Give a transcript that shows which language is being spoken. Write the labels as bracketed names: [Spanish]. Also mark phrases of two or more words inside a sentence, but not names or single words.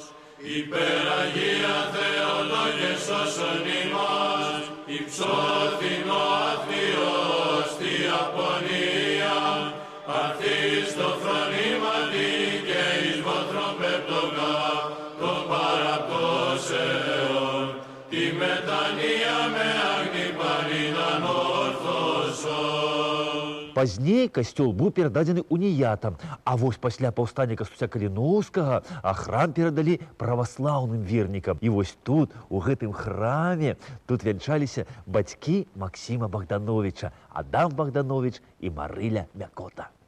[Greek] Υπεραγία Θεοτόκε σώσον ημάς, υψώθην ο αθλίος τη απονία, αρθείς το φρονήματι και εις βόθρων πεπτοκά των παραπτώσεων, τη μετανία με άγνη πανίδαν ορθώσεων. [Belarusian] Пазней касцёл быў перададзены уніятам, а вось пасля паўстання Кастуся Каліноўскага храм перадалі праваслаўным вернікам. І вось тут, у гэтым храме, тут вянчаліся бацькі Максіма Богдановича, Адам Богданович і Марыля Мякота.